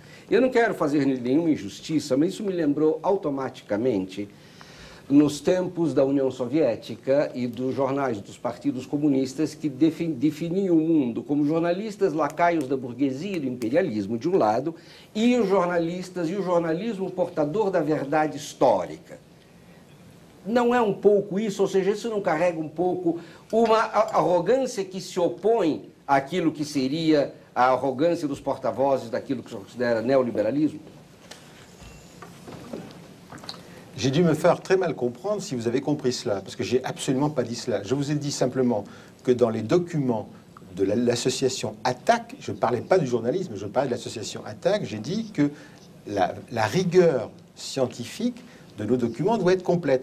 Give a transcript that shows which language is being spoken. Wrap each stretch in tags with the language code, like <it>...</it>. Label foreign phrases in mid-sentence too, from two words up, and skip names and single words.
<pt>Eu não quero fazer nenhuma injustiça, mas isso me lembrou automaticamente nos tempos da União Soviética e dos jornais dos partidos comunistas que definiam o mundo como jornalistas lacaios da burguesia e do imperialismo, de um lado, e os jornalistas e o jornalismo portador da verdade histórica. Não é um pouco isso? Ou seja, isso não carrega um pouco uma arrogância que se opõe àquilo que seria a arrogância dos porta-vozes daquilo que se considera néolibéralisme?</pt> <fr>J'ai dû me faire très mal comprendre si vous avez compris cela, parce que j'ai absolument pas dit cela. Je vous ai dit simplement que dans les documents de l'association ATTAC, je ne parlais pas du journalisme, je parlais de l'association ATTAC, j'ai dit que la rigueur scientifique de nos documents doit être complète.</fr>